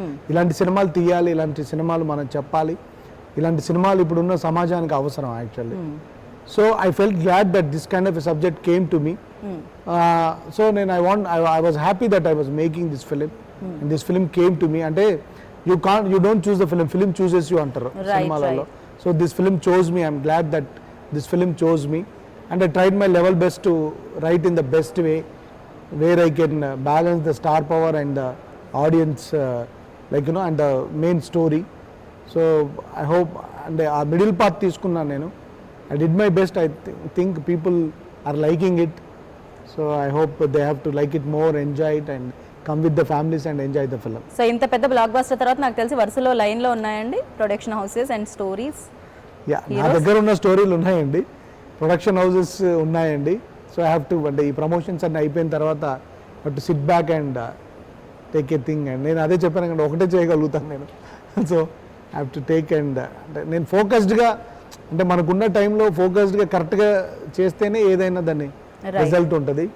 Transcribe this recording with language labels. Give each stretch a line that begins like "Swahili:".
Telugu: ఇలాంటి సినిమాలు తీయాలి, ఇలాంటి సినిమాలు మనం చెప్పాలి. ఇలాంటి సినిమాలు ఇప్పుడున్న సమాజానికి అవసరం actually.
English: So I felt glad that this kind of a subject came to me. So నేను I was happy that I was making this film and this film came to me. అంటే you don't choose the film chooses you
Telugu: అంటారు సినిమాలలో.
English: So this film chose me. I'm glad that this film chose me and I tried my level best to write in the best way where I can balance the star power and the audience and the main story. So I hope and a middle path
Telugu: తీసుకున్నాను నేను.
English: I did my best. I think people are liking it. So I hope they have to like it more, enjoy it and come with the families and enjoy the film.
Telugu: So ఇంత పెద్ద block buster తర్వాత నాకు తెలిసి వరుసలో లైన్లో ఉన్నాయండి production houses and stories. Yeah, నా దగ్గర ఉన్న స్టోరీలు ఉన్నాయండి, ప్రొడక్షన్ హౌసెస్ ఉన్నాయండి.
English: so I have to
Telugu: అంటే ఈ ప్రమోషన్స్ అన్నీ అయిపోయిన తర్వాత
English: To sit back and take a thing.
Telugu: And నేను అదే చెప్పాను కదా, ఒకటే చేయగలుగుతాను నేను.
English: so I have to take
Telugu: and అంటే నేను ఫోకస్డ్గా అంటే మనకున్న టైంలో ఫోకస్డ్గా కరెక్ట్గా చేస్తేనే ఏదైనా దాన్ని రిజల్ట్ ఉంటుంది.